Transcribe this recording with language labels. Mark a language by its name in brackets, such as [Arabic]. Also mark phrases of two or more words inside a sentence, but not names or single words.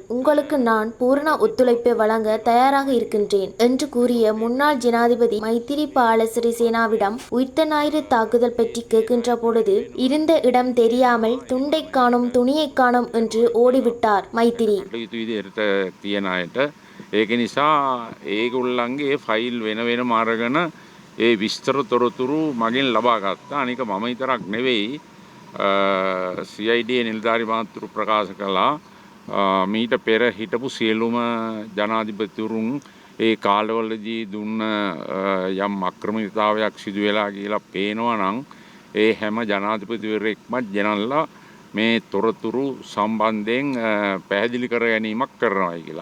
[Tamil] உங்களுக்கு நான் பூரண ஒத்துழைப்பை வழங்க தயாராக இருக்கின்றேன் என்று கூறிய முன்னாள் ஜனாதிபதி மைத்திரிபால சிறிசேனாவிடம் உயிர்த்த ஞாயிறு தாக்குதல் பற்றி கேட்கின்ற பொழுது, இருந்த இடம் தெரியாமல் துண்டை காணும் துணியை காணும் என்று ஓடிவிட்டார் மைத்திரி. [Sinhala] ඒක නිසා ඒගොල්ලන්ගේ ෆයිල් වෙන වෙනම අරගෙන ඒ විස්තර තොරතුරු මගෙන් ලබා ගත්තා. අනික මම විතරක් නෙවෙයි CID නිලධාරි මාතෘ ප්‍රකාශ කළා. මීට පෙර හිටපු සියලුම ජනාධිපතිවරුන් ඒ කාලවලදී දුන්න යම් අක්‍රමිකතාවයක් සිදු වෙලා කියලා පේනවා නම් ඒ හැම ජනාධිපතිවරයෙක්ම ගෙනල්ලා මේ තොරතුරු සම්බන්ධයෙන් පැහැදිලි කර ගැනීමක් කරනවායි කියලා.